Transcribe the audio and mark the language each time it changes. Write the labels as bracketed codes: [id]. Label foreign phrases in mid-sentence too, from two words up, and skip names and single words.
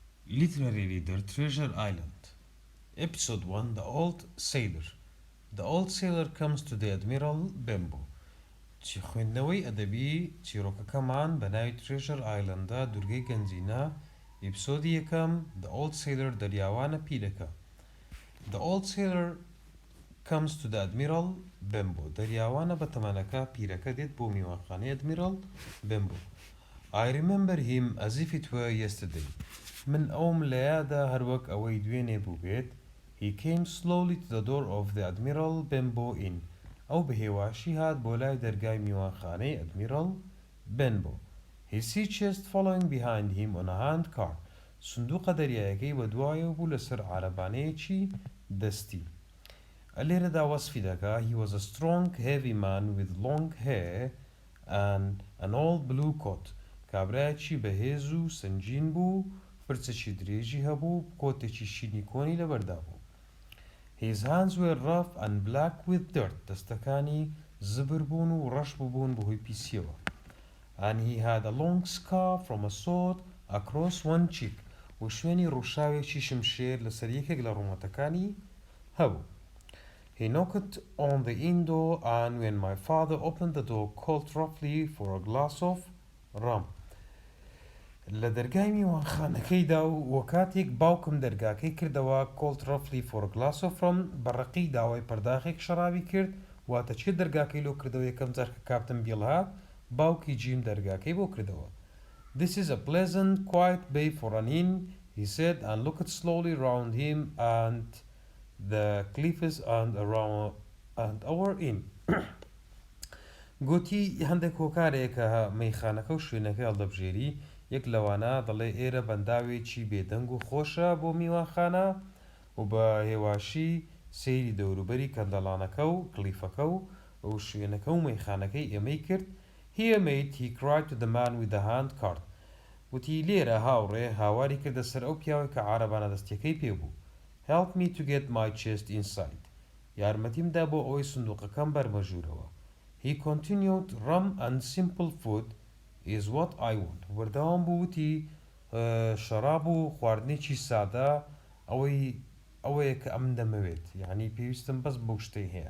[en] Literary Reader Treasure Island. Episode 1 The Old Sailor. The Old Sailor comes to the Admiral Bimbo. [ckb] خوێندنەوەی ئەدەبی چیرۆکەکەمان بە ناوی ترێژەر ئایلەندا دوورگەی گەنجینە ئیپسۆدی یەکەم The Old Sailor دەریاوانە پیرەکە. [en] The Old Sailor comes to the Admiral Bimbo. [ckb] دەریاوانە بە تەمەنەکە پیرەکە دێت بۆ میوانخانەی Admiral Bimbo. [en] I remember him as if it were yesterday. [ckb] من ئەوم لە یادا هەروەک ئەوەی دوێنێ بوو بێت. [en] He came slowly to the door of the Admiral Bimbo Inn. [ckb] ئەو بەهێواشی هات بۆ لای دەرگای میوانخانەی Admiral Bimbo. [en] His sea chest following behind him on a hand cart. [ckb] سندوقە دەریایەکەی بە دوایەوە بوو لەسەر عارەبانەیەکی دەستی. لێرەدا وەسفی دەکا [en] He was a strong heavy man with long hair and an old blue coat. [ckb] کابرایەکی بەهێز و سنجین بوو پرچەکی درێژی هەبوو کۆتێکی شینی کۆنی لەبەردا بوو. [en] His hands were rough and black with dirt. [ckb] دەستەکانی زبر بوون و ڕەش بوون بەهۆی پیسیەوە. [en] And he had a long scar from a sword across one cheek. [ckb] و شوێنی ڕووشاوێکی شمشێر لەسەر یەکێک لە ڕوومەتەکانی هەبوو. [en] He knocked on the inn door and when my father opened the door called roughly for a glass of rum. [ckb] لە دەرگای میوانخانەکەیدا و وەکاتێک باوکم دەرگاکەی کردەوە [en] called roughly for a glass of rum [ckb] بەڕقی داوای پەرداخێک شەرابی کرد واتە چێ دەرگاکەی لۆ کردەوە یەکەم جار کە کاپتن بیڵ هات باوکی جیم دەرگاکەی بۆ کردەوە. [en] This is a pleasant quiet bay for an inn, he said and looked slowly round him and the cliffs and around and our inn. [ckb] گوتی هەندێک هۆکارێکە مەیخانەکە و شوێنەکە هەڵدەبژێری یەک لەوانە دەڵێ ئێرە بەنداوێکی بێدەنگ و خۆشە بۆ میوانخانە و بە هێواشی سەیری دەوروبەری کەندەڵانەکە و کلیفەکە و شوێنەکە و مەیخانەکەی ئێمەی کرد. [en] Here mate, he cried to the man with the hand cart. [ckb] وتی لێرە هاوڕێ هاواری کردە سەر ئەو پیاوەی کە عارەبانە دەستیەکەی پێبوو. [en] Help me to get my chest inside. [ckb] یارمەتیمدا بۆ ئەوەی سندوقەکەم بەرمەژوورەوە. [en] He continued, rum and simple food is what I want. [ckb] وەردەوام بوو وتی شەراب و خواردنێکی سادە ئەوەیە کە ئەم دەمەوێت یعنی پێویستم بەس بەو شتەی هەیە.